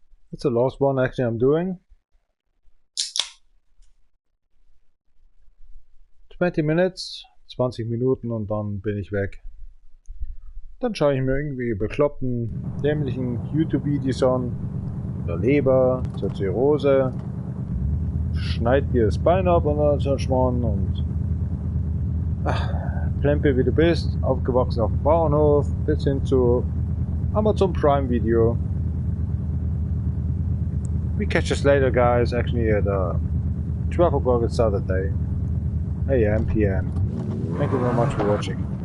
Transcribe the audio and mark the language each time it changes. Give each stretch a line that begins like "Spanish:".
English: That's the last one actually I'm doing. 20 minutes,
German: 20 Minuten und dann bin ich weg. Dann schaue ich mir irgendwie bekloppten, dämlichen YouTube-Videos an. Der Leber, zur Zirrhose. Schneid dir das Bein ab und dann so ein Schmarrn und Plempe wie du bist, aufgewachsen auf dem Bauernhof, bis hin zu Amazon Prime Video.
English: We catch us later, guys. Actually, at 12 o'clock on Saturday, AM, PM. Thank you very much for watching.